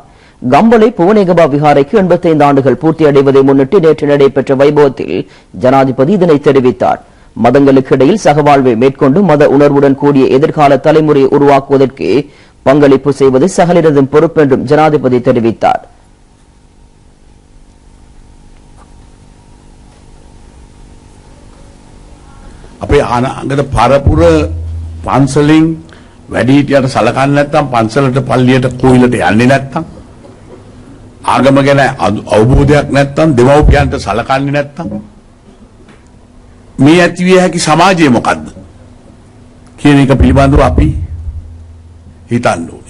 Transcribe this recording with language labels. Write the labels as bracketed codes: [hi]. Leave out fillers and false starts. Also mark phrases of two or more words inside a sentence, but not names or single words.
[ta] கம்பளை புவனேகபா விகாரைக்கு 85 ஆண்டுகள் பூர்த்தியடைவதை முன்னிட்டு நேற்று நடைபெற்ற வைபவத்தில் ஜனாதிபதி இதனை தெரிவித்தார். மதங்களுக்கு இடையில் சகவாழ்வை மேற்கொண்டு மத உணர்வுடன் கூடிய எதிர்கால தலைமுறையை உருவாக்குவதற்கு பங்களிப்பு செய்வது சகலரதும் பொறுப்பு என்றும் ஜனாதிபதி தெரிவித்தார். [si] අපේ අනාගත පරපුර පන්සලෙන් වැඩිහිටියට සලකන්නේ නැත්නම් පන්සලට පල්ලියට කෝවිලට යන්නේ නැත්නම් ආගම ගැන අවබෝධයක් නැත්නම් දෙමව්පියන්ට සලකන්නේ නැත්නම් මේ ඇතිවිය හැකි සමාජය මොකද්ද කියන එක පිළිබඳව අපි හිතන්න ඕනේ.